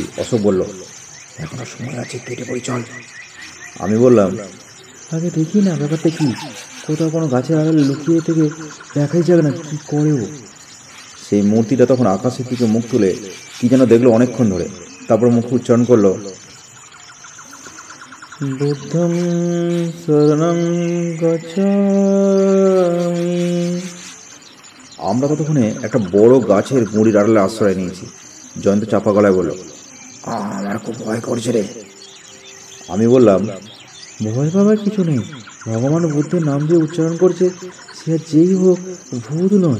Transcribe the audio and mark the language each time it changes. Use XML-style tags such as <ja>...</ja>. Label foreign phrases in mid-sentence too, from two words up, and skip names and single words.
<bn>অশোক বলল, এখনো সময় আছে, কেটে পড়ি চল। আমি বললাম, আগে দেখি না ব্যাপারটা কি, কোথাও কোনো গাছের আড়ালে লুকিয়ে থেকে দেখাই যাবে না কি করে ও। সেই মূর্তিটা তখন আকাশের দিকে মুখ তুলে কি যেন দেখলো অনেকক্ষণ ধরে, তারপর মুখ উচ্চারণ করলো,</bn> <pi>বুদ্ধং শরণং গচ্ছামি।</pi> <bn>আমরা ততক্ষণে একটা বড় গাছের গুঁড়ির আড়ালে আশ্রয় নিয়েছি। জয়ন্ত চাপা গলায় বলল, আমার খুব ভয় করছে রে। আমি বললাম, ভয় পাবার কিছু নেই, ভগবান বুদ্ধের নাম দিয়ে উচ্চারণ করছে, সে যেই হোক ভূত নয়।</bn>